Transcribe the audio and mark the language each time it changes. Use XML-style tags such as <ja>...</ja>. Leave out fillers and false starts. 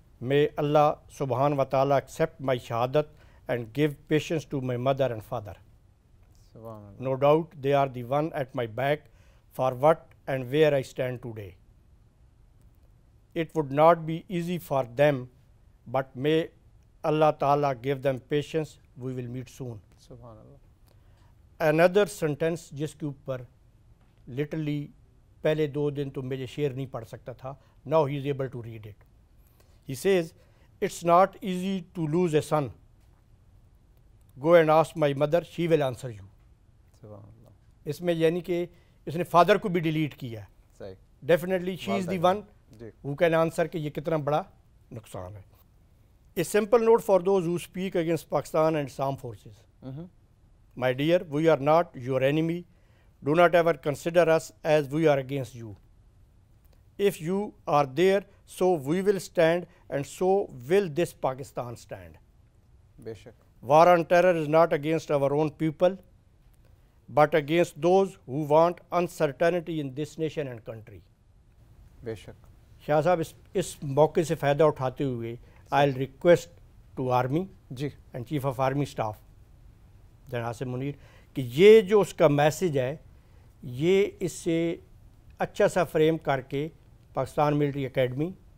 <en>May Allah subhanahu wa ta'ala accept my shahadat and give patience to my mother and father. No doubt they are the one at my back for what and where I stand today. it would not be easy for them, but may Allah Ta'ala give them patience, we will meet soon.</en> <ur>سبحان اللہ.</ur> <en>Another sentence</en> <ur>جس کے اوپر literally پہلے 2 دن تو مجھے شعر نہیں پڑھ سکتا تھا,</ur> <en>now he is able to read it. He says, it's not easy to lose a son. Go and ask my mother, she will answer you.</en> <ur>سبحان اللہ. اس میں یعنی کہ اس نے فادر کو بھی ڈیلیٹ کیا ہے. صحیح.</ur> <en>definitely she is the one who can answer</en> <ur>کہ یہ کتنا بڑا نقصان ہے.</ur> <en>A simple note for those who speak against Pakistan and its armed forces. My dear, we are not your enemy. Do not ever consider us as we are against you. If you are there, so we will stand, and so will this Pakistan stand.</en> <ur>بے شک.</ur> <en>War on terror is not against our own people, but against those who want uncertainty in this nation and country.</en> <ur>بے شک. شاہ صاحب اس موقع سے فائدہ اٹھاتے ہوئے</ur> <en>I'll request to Army</en> <ur>جی</ur> <en>and Chief of Army Staff</en> <ur>جناب عاصم منیر کہ یہ جو اس کا میسیج ہے یہ اس سے اچھا سا فریم کر کے پاکستان ملٹری اکیڈمی</ur>